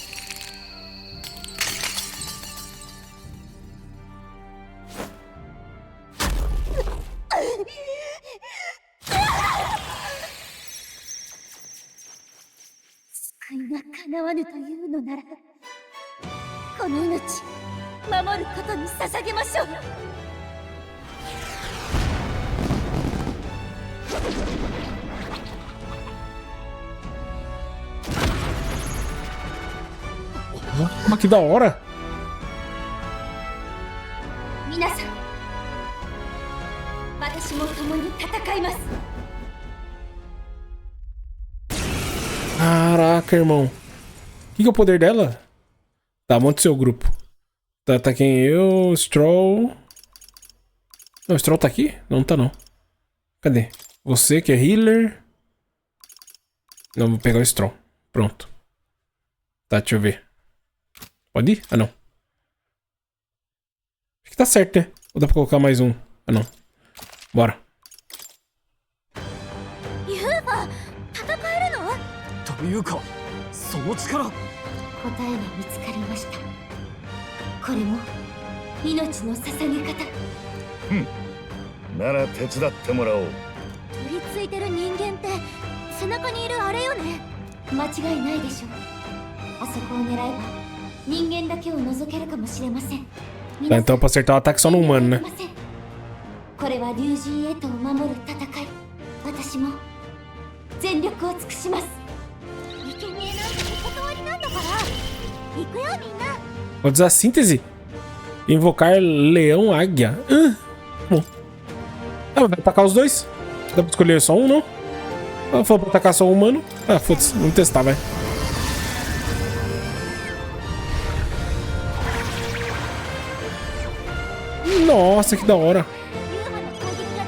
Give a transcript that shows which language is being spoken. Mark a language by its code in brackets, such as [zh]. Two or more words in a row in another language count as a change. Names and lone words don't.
[ja] 救いが叶わぬというのなら、この命守ることに捧げましょう。 [pt] Mas que da hora! [ja] 皆さん、私も共に戦います。 [pt] Caraca, irmão. O que é o poder dela? Tá, monte seu grupo. Tá quem eu, Stroll. Não, o Stroll tá aqui? Não tá não. Cadê? Você que é healer. Não, vou pegar o Stroll. Pronto. Tá, deixa eu ver. Pode ir? Ah, não. Acho que tá certo, né? Ou dá pra colocar mais um? Ah, não. Bora. [ja] というか、その力。答えが見つかりました。これも命の捧げ方。なら手伝ってもらおう。取り付いてる人間って背中にいるあれよね。間違いないでしょう。あそこを狙えば人間だけを除けるかもしれません。 [pt] Tá, então pra acertar o ataque só no humano, né? [ja] これは龍神へと守る戦い。私も全力を尽くします。生贄なんてお断りなんだから。行くよみんな。 [pt] Vou usar a síntese. Invocar leão águia. Bom. Ah, vai atacar os dois? Dá pra escolher só um, não? Ah, falou pra atacar só o humano. Ah, foda-se. Vamos testar, vai. Nossa, que da hora.